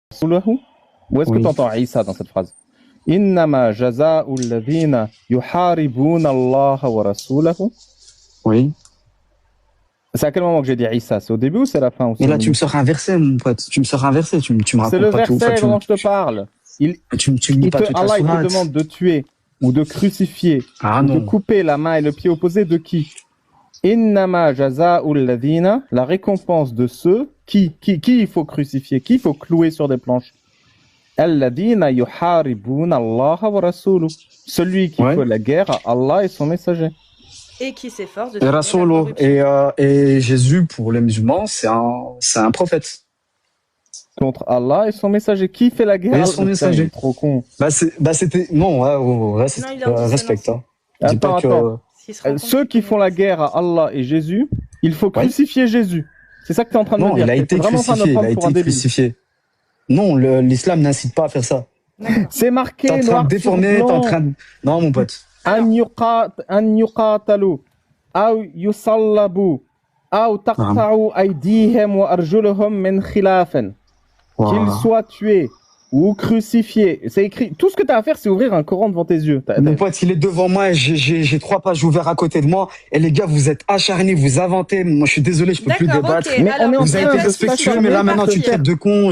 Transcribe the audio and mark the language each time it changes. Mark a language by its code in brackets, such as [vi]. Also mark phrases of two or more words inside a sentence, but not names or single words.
[fr] Rasulahu. Où est-ce que tu Oui, entends Isa dans cette phrase? [ar] إنما جزاء الذين يحاربون الله ورسوله. [fr] oui. C'est à quel moment que j'ai dit Isa? C'est au début ou c'est à la fin ou Mais c'est au là, tu me milieu? sors un verset, mon pote. Tu me sors un verset. Tu me C'est racontes le pas tout. Enfin, verset dont je te parle. Il, tu me lis pas toute la Allah, il te demande sourate. de tuer ou de crucifier Ah ou de non. couper la main et le pied opposé de qui? [ar] إنما جزاء الذين, [fr] la récompense de ceux qui il faut crucifier, qui il faut clouer sur des planches. [ar] الذين يحاربون الله ورسوله. [fr] Celui qui Ouais. fait la guerre à Allah et son messager. Et qui s'efforce de Et semer la Rasolo. corruption. Et Jésus, pour les musulmans, c'est un prophète. Contre Allah et son messager. Qui fait la guerre à Et Allah? son Putain, il est messager. trop con. C'était, non, ouais, ouais, Non, il leur dit c'est respecte, non. hein. Dis pas Attends. que, S'ils se rendent compte Ceux qu'ils qui font la connaissent. guerre à Allah et Jésus, il faut ouais. crucifier Jésus. C'est ça que tu es en train de me Non, dire. il a T'es été vraiment en train de me crucifié. Il a prendre pour un été débile. crucifié. Non, l'islam n'incite pas à faire ça. D'accord. C'est T'es marqué en train de noir sur déformer, t'es en blanc. train de, non, mon pote. [ar] أن يقتلوا أو يصلبوا أو تقطع أيديهم وأرجلهم من خلاف. [fr] Qu'ils Voilà. soient tués ou crucifiés. C'est écrit. Tout ce que tu as à faire, c'est ouvrir un Coran devant tes yeux. Mon pote, il est devant moi, j'ai 3 pages ouvertes à côté de moi. Et les gars, vous êtes acharnés, vous inventez. Moi, je suis désolé, je peux plus D'accord, débattre. ok. Mais Alors, on est en Vous avez train été de respectueux, mais là, maintenant, tu traites de con.